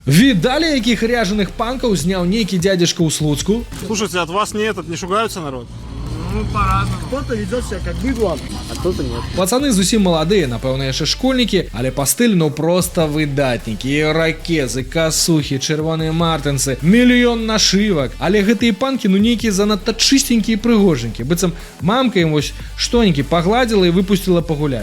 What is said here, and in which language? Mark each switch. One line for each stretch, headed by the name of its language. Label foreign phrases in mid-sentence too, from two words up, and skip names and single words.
Russian: Видали, яких ряженых панков снял некий дядюшка у Слуцку? Слушайте, от вас не шугаются народ? Ну, по-разному. Кто-то ведет себя как быдло, а кто-то нет.
Belarusian: Пацаны зусім маладыя, напэўна, яшчэ школьнікі, але па стылю, ну просто выдатнікі. Іракезы, касухі, чырвоныя мартынсы, мільён нашывак. Але гэтыя панкі, ну нейкія занадта чыстенькія і прыгоженькія. Быццам мамка ім вось штонькі пагладзіла і выпусціла пагуляць.